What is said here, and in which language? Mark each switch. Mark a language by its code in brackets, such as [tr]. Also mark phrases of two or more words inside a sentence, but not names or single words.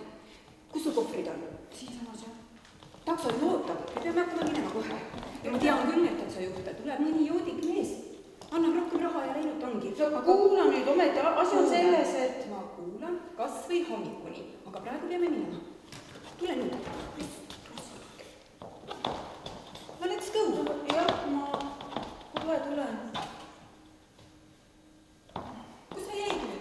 [et] Kus sul kohvrid on? Siinsamas, jah. Takso ei ootab, me peame hakkama minema kohe. Ja ma tean küll, et taksojuhte tuleb mõni joodik mees. Annab rohkem raha ja läinud ongi. Aga kuula nüüd, ometi asi on selles, et... Ma kuulan kas või hommikuni, aga praegu peame minema. Tule nüüd. [en] No let's go. [et] Jah, ma kohe tulen. Kus sa jäid nüüd?